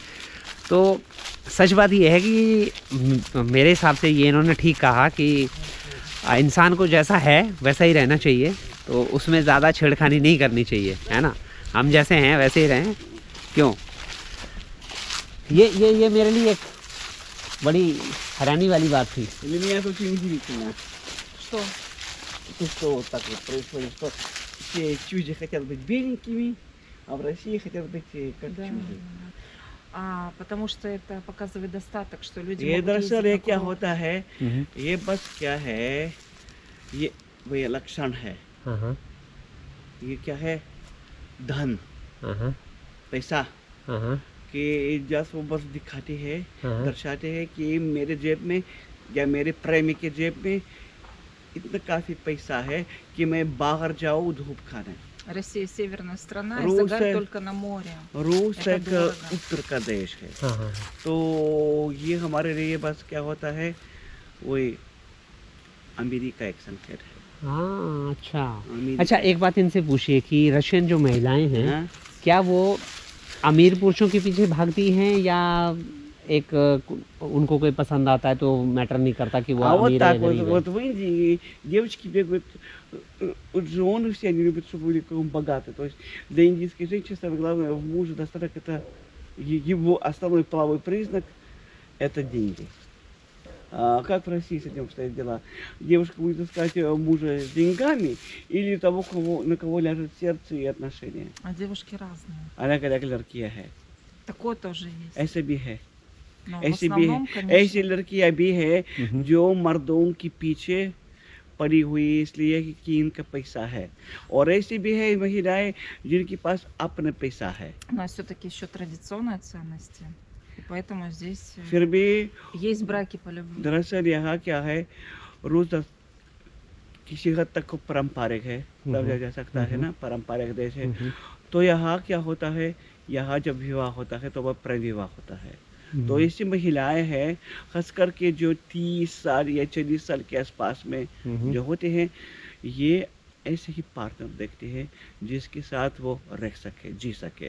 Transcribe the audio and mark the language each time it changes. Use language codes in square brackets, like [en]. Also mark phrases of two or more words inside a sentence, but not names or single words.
[hi] तो सच बात ये है कि मेरे हिसाब से ये इन्होंने ठीक कहा कि इंसान को जैसा है वैसा ही रहना चाहिए, तो उसमें ज़्यादा छेड़खानी नहीं करनी चाहिए, है ना? हम जैसे हैं वैसे ही रहें। क्यों? ये मेरे लिए एक बड़ी हैरानी वाली बात थी। [ru] Что так вот происходит, что все чужие хотят быть беленькими, а в России хотят быть как чужие. Потому что это показывает достаток, что люди [hi] ये [ru] могут [hi] दरअसल ये [ru] ездить [hi] क्या [ru] на курорт. [hi] होता है, ये बस क्या है, ये वही लक्षण है। ये क्या है, धन, पैसा, कि जस्ट वो बस दिखाते हैं, दर्शाते हैं कि मेरे जेब में या मेरे प्रेमी के जेब में इतना काफ़ी पैसा है कि मैं बाहर जाऊँ धूप खाने। [ru] Россия северная страна, и загар только на море. [hi] रूस एक उत्तर का देश है। तो ये हमारे लिए बस क्या होता है, वही अमेरिका एक संकेत है। हाँ अच्छा। अमीर- अच्छा एक बात इनसे पूछिए कि रशियन जो महिलाएं हैं हाँ? क्या वो अमीर पुरुषों के पीछे भागती हैं या एक उनको कोई पसंद आता है तो मैटर नहीं करता कि वो [ru] А вот [hi] अमीर है या [ru] так вот, [hi] गरीब है? [ru] вот в Индии девочки бегают, жены все они любят, чтобы были каком богаты. То есть для индийской женщины самое главное в муже достаток это его основной половой признак это деньги. А как в России с этим обстоят дела? Девушка будет искать мужа с деньгами или того, на кого ляжет сердце и отношения? А девушки разные. [hi] अलग अलग लड़कियां हैं, [ru] Такое тоже есть. [hi] ऐसे भी है, [ru] Но в [hi] ऐसी भी है, [ru] основном, [hi] ऐसी [ru] конечно, [hi] लड़कियां भी है जो मर्दों के पीछे पड़ी हुई इसलिए कि इनका पैसा है, और ऐसी भी है महिलाएं जिनके पास अपना पैसा है, [ru] но все-таки еще традиционные ценности. И поэтому здесь [hi] फिर भी [ru] есть браки по любви. [hi] दरअसल यहाँ क्या है, रोज किसी हद तक पारंपरिक है, समझा जा सकता है ना, पारंपरिक देश है। तो यहाँ क्या होता है, यहाँ जब विवाह होता है तो वह प्रेम विवाह होता है। तो ऐसी महिलाएं हैं खास करके जो 30 साल या 40 साल के आसपास में जो होते हैं, ये ऐसे ही पार्टनर देखते हैं जिसके साथ वो रह सके, जी सके।